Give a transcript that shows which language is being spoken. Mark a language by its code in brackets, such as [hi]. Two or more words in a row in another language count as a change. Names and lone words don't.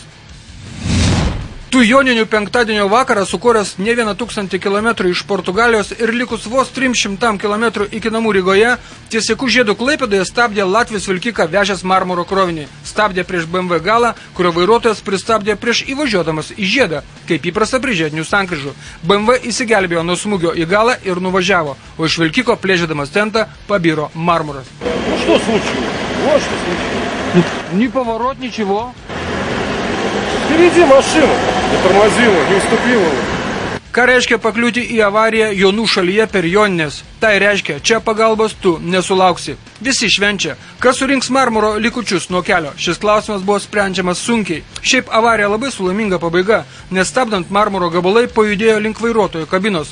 [lt] Tų joninių penktadienio vakarą sukoręs ne 1000 km iš Portugalijos ir likus vos 300 km iki namų Rygoje, ties Jakų žiedų Klaipėdoje stabdė Latvijos vilkiką vežęs marmuro krovinį. Stabdė prieš BMW galą, kurio vairuotojas pristabdė prieš įvažiuodamas į žiedą, kaip įprasta prie žiedinių sankryžų. BMW įsigelbėjo nuo smūgio į galą ir nuvažiavo, o iš vilkiko plėžėdamas tentą pabiro marmuro. [ru] Ну что случилось? Вот что случилось. Ни поворот, ничего. Впереди машина. Не тормозила, не уступила. [lt] Ką reiškia pakliūti į avariją Jonų šalyje per Jonines? Tai reiškia, čia pagalbos tu nesulauksi. Visi švenčia. Kas surinks marmuro likučius nuo kelio? Šis klausimas buvo sprendžiamas sunkiai. Šiaip avarija labai sulaiminga pabaiga, nes stabdant marmuro gabalai pajudėjo link vairuotojo kabinos.